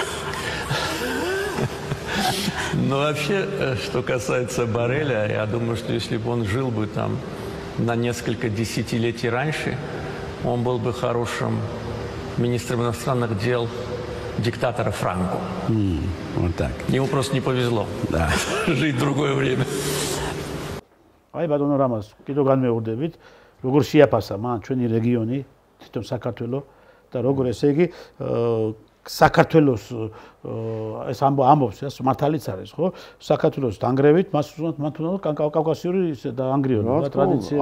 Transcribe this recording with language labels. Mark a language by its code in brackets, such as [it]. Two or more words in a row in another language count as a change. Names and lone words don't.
[ru] Но вообще, что касается Борреля, я думаю, что если бы он жил бы там на несколько десятилетий раньше, он был бы хорошим министром иностранных дел диктатора Франко. Вот так. Ему просто не повезло жить в другое время. [ka] Აი ბატონო რამაზ, კიდევ განმეორდებით, როგორ შეაფასა მან ჩვენი რეგიონი, თვითონ საქართველო და როგორ ესე იგი საქართველოს ეს ამბობს ეს მართალიც არის, ხო? საქართველოს დანგრევით მას უნდა კავკასიური და ანგრიონა ტრადიციები.